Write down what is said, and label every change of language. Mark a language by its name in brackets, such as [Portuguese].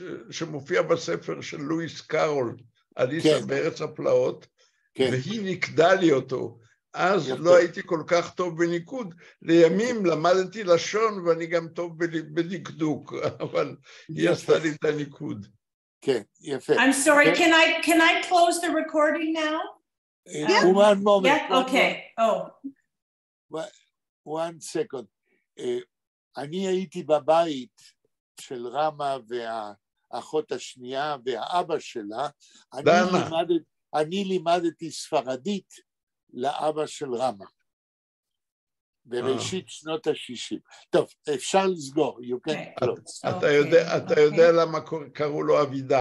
[Hebrew] שמופיע בספר של לואיס קארול, אליסה בארץ הפלאות, והיא נקדה לי אותו. אז לא הייתי כל כך טוב בניקוד, לימים למדתי לשון ואני גם טוב בדקדוק, אבל היא עשתה לי את הניקוד. כן, יפה. [English] I'm sorry, can I close the recording now? One moment. Yeah, okay. One second. [Hebrew] אני הייתי בבית של רמה והאחות השנייה והאבא שלה. אני לימדתי ספרדית לאבא של רמה. בראשית שנות ה-60. טוב, אפשר לסגור. [English] You can close. [Hebrew] אתה יודע למה קראו לו אבידה.